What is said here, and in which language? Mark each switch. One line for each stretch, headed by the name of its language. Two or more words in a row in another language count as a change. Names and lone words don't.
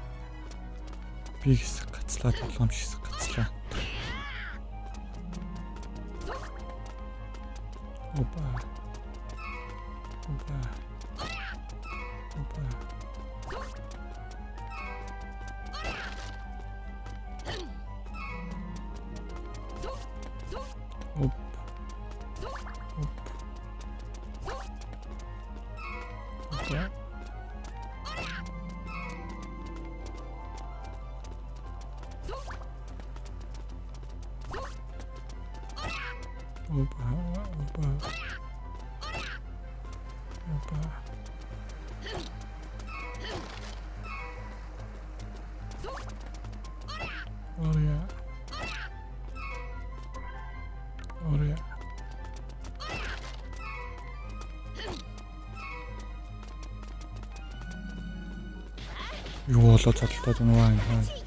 Mongolian: Би хэсэг гацлаа, тоглоом хэсэг гацлаа. Опа. Опа. Опа. Оп. Оп. Опа. Опа. Опа. Опа. Оря. Оря. Юу болоо цолтоод байна аа.